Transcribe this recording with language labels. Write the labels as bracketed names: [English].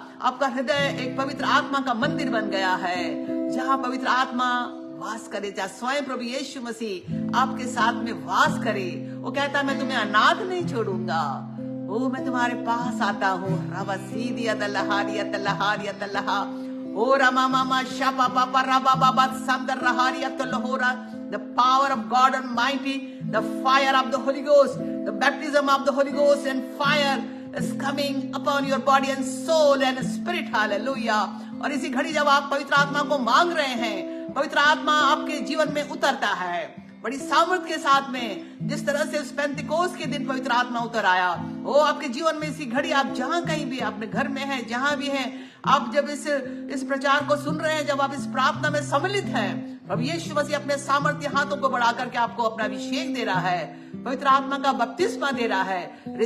[Hindi] आपका हृदय एक पवित्र आत्मा का मंदिर बन गया है, जहाँ पवित्र आत्मा वास करे, जहाँ स्वयं प्रभु यीशु मसीह आपके साथ में वास करे। वो कहता है मैं तुम्हें अनाथ नहीं छोड़ूंगा, वो मैं तुम्हारे पास आता हूँ। रबा सीदिया तलहारिया तलहारिया तलहा ओ रमा मामा शापा पापा रबा बाबा संदर रहारिया तलहोरा। [English] The power of God Almighty, the fire of the Holy Ghost, the baptism of the Holy Ghost and fire is coming upon your body and soul and spirit. Hallelujah. [Hindi] और इसी घड़ी जब आप पवित्र आत्मा को मांग रहे हैं, पवित्र आत्मा आपके जीवन में उतरता है बड़ी सामर्थ के साथ में। जिस तरह से उस पेंतिकोस्त के दिन पवित्र आत्मा उतर आया, वो आपके जीवन में इसी घड़ी आप जहां कहीं भी, अपने घर में हैं, जहां भी हैं, आप जब इस प्रचार को सुन रहे हैं, जब आप इस प्रार्थना में सम्मिलित हैं, प्रभु यीशु मसीह अपने सामर्थ्य हाथों को बढ़ा करके आपको अपना अभिषेक दे रहा है, पवित्र आत्मा का बपतिस्मा दे रहा है।